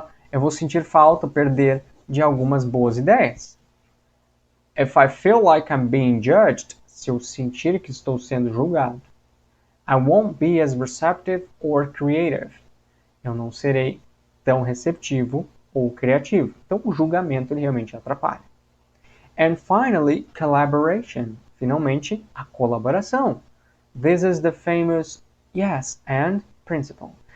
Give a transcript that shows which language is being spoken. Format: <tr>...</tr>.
<pt>eu vou sentir falta, perder de algumas boas ideias.</pt> <en>If I feel like I'm being judged,</en> <pt>se eu sentir que estou sendo julgado,</pt> <en>I won't be as receptive or creative.</en> <pt>Eu não serei tão receptivo ou criativo. Então, o julgamento ele realmente atrapalha.</pt> <en>And finally, collaboration.</en> <pt>Finalmente, a colaboração.</pt> <en>This is the famous yes and principle.</en>